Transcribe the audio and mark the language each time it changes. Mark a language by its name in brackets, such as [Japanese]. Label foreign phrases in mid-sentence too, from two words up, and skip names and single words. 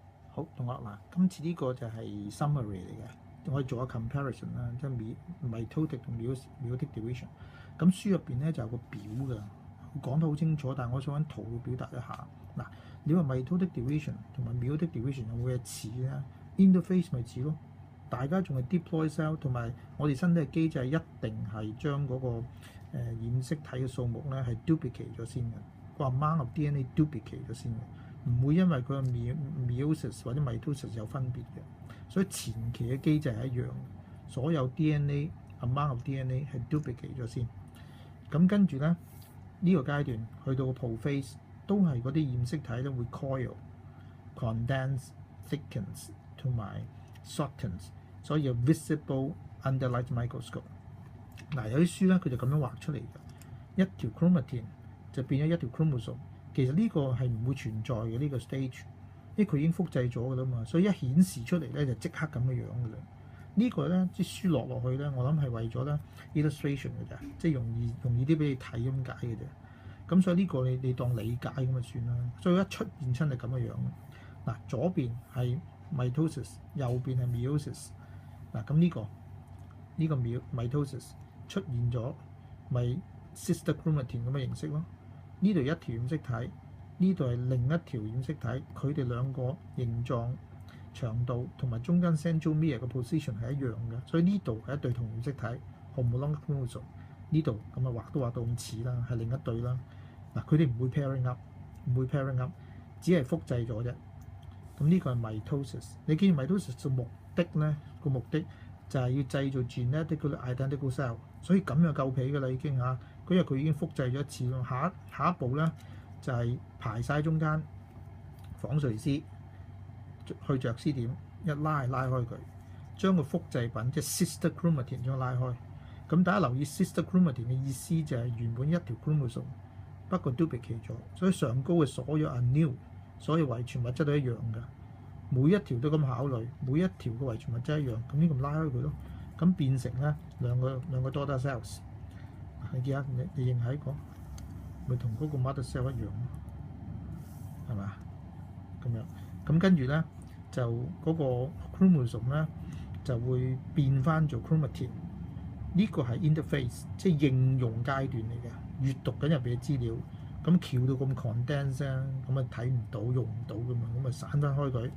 [Cantonese] 好，同學嗱，今次呢個就係 summary 嚟嘅，我哋做個 comparison 啦，即係 mitotic 同 [English] meiotic division。 [Cantonese] 咁書入邊咧就有個表㗎，講得好清楚，但係我想揾圖去表達一下。嗱，你話 [English] mitotic division [Cantonese] 同埋 [English] meiotic division [Cantonese] 有冇嘢似咧 ？interface 咪似咯，大家仲係 [English] diploid cell， [Cantonese] 同埋我哋身體嘅機制一定係將嗰個染色體嘅數目咧係 duplicate 咗先嘅，個 [English] amount of DNA duplicate [Cantonese] 咗先嘅。唔會因為佢嘅 meiosis 或者 mitosis 有分別嘅，所以前期嘅機制係一樣，所有 [English] DNA amount of DNA [Cantonese] 係 duplicate 咗先。咁跟住咧呢個階段去到個 prophase 都係嗰啲染色體咧會 [English] coil、condense、thickens [Cantonese] 同埋 shortens， 所以有 [English] visible under light microscope。 [Cantonese] 嗱，有啲書咧佢就咁樣畫出嚟嘅，一條 chromatin 就變咗一條 chromosome。其實呢個係唔會存在嘅呢個 stage，因為佢已經複製咗㗎啦嘛，所以一顯示出嚟咧就即刻咁嘅樣㗎啦。呢個咧啲書落去咧，我諗係為咗咧 illustration 嘅啫，即係容易啲俾你睇咁解嘅啫。咁所以呢個你當理解咁就算啦。所以一出現親係咁嘅樣。嗱，左邊係 mitosis， 右邊係 meiosis。嗱，咁呢個 mitosis 出現咗咪 [English] sister chromatin [Cantonese] 咁嘅形式咯。呢度一條染色體，呢度係另一條染色體，佢哋兩個形狀、長度同埋中間 centromere 嘅 position 係一樣嘅，所以呢度係一對同染色體 [English] homologous chromosome。 [Cantonese] 呢度咁啊畫都畫到咁似啦，係另一對啦。嗱，佢哋唔會 [English] pairing up， [Cantonese] 只係複製咗啫。咁呢個係 mitosis。你見 mitosis 嘅目的咧，個目的就係要製造 [English] genetically identical cell， [Cantonese] 所以咁就夠皮㗎啦已經嚇。因為佢已經複製咗一次咯，下一步咧就係排晒中間紡錘絲去着絲點，一拉開佢，將個複製品即係 [English] sister chromatin [Cantonese] 將拉開。咁大家留意 [English] sister chromatin [Cantonese] 嘅意思就係原本一條 chromosome， 不過 duplicate 咗，所以上高嘅所有 anew 所有遺傳物質都一樣㗎，每一條都咁考慮，每一條嘅遺傳物質一樣，咁呢咁拉開佢咯，咁變成咧兩個 [English] daughter cells。 [Cantonese] 你見下，你認喺個咪同嗰個 [English] mother cell [Cantonese] 一樣咯，係嘛？咁樣咁跟住咧就嗰個 chromosome 咧就會變翻做 chromatin。呢個係 interface， 即係應用階段嚟嘅，閱讀緊入邊嘅資料。咁翹到咁 condense 啊，咁啊睇唔到、用唔到㗎嘛，咁啊散翻開佢。